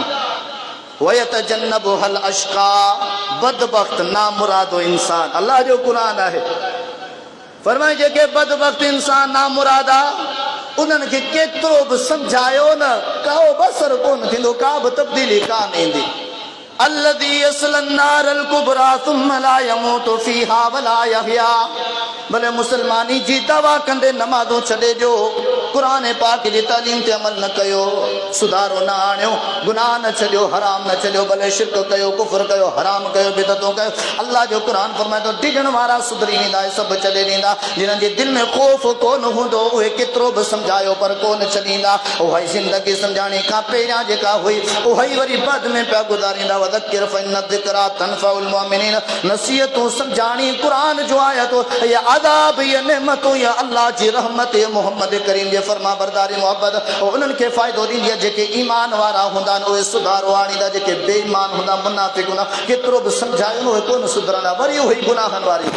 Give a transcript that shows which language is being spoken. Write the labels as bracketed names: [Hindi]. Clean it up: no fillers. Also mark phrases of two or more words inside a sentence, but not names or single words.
[Arabic] ويتجنبها الأشقى, [Sindhi] बदबख्त नामुरादो इंसान। अल्लाह जो क़ुर आहे, फरमाए जेके बदबख्त इंसान नामुराद आहे उन्हनि खे केतिरो बि सम्झायो न, को बसर कोन थींदो, का बि तब्दीली कान ईंदी। [Arabic] الذي يصلى النار الكبرى ثم لا يموت فيها ولا يحيا। [Sindhi] भले मुसलमानी जी दवा कंदे नमाज़ूं छॾे ॾियो, क़ुर पाक जी तालीम ते अमल न कयो, सुधारो न आणियो, गुनाह न छॾियो, हराम न छॾियो, भले शिरक कयो, कुफ्र कयो, हराम कयो, बिदअतूं कयो, अल्लाह जो क़ुर फरमाए थो डिॼण वारा सुधरी वेंदा, सभु छॾे ॾींदा। जिन्हनि जे दिलि में ख़ौफ़ कोन हूंदो उहे केतिरो बि सम्झायो पर कोन छॾींदा। उहा ई ज़िंदगी सम्झाइण खां पहिरियां जेका हुई उहा ई वरी बाद में पिया गुज़ारींदा। [Arabic] وذكر فإن الذكرى تنفع المؤمنين. [Sindhi] नसीहतूं सम्झाणी क़ुर जो आयतूं, या आदाब, या नेमतूं, या अल्लाह जी रहमत, या मोहम्मद करीम जे फरमा बरदारी मोहब्बत उन्हनि खे फ़ाइदो ॾींदी आहे। जेके ईमान वारा हूंदा आहिनि उहे सुधारो आणींदा, जेके बेईमान हूंदा, मुनाफ़िक़ हूंदा, केतिरो बि सम्झायो उहे कोन सुधरंदा, वरी उहे गुनाहनि वारी हूंदा।